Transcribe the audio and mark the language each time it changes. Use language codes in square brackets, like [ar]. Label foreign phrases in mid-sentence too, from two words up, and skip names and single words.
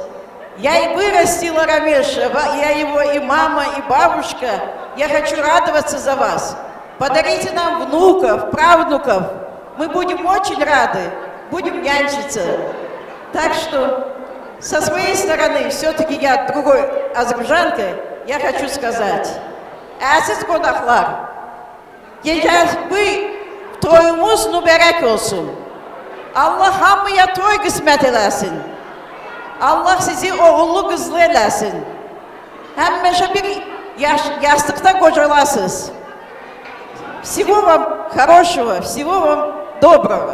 [ru] Я и вырастила Рамеша, я его и мама, и бабушка. Я хочу радоваться за вас. Подарите нам внуков, правнуков. Мы будем очень рады, будем нянчиться. Так что со своей стороны, все-таки я другой азербайджанка, я хочу сказать. [az] Aziz konaklar, gecəniz toyumuz mübarək olsun. Allah hamıya toy qismət eləsin. Allah sizi oğullu qızlı eləsin. Həmişə bir yastıqda qocalasınız. [ru] Всего вам хорошего, всего вам доброго.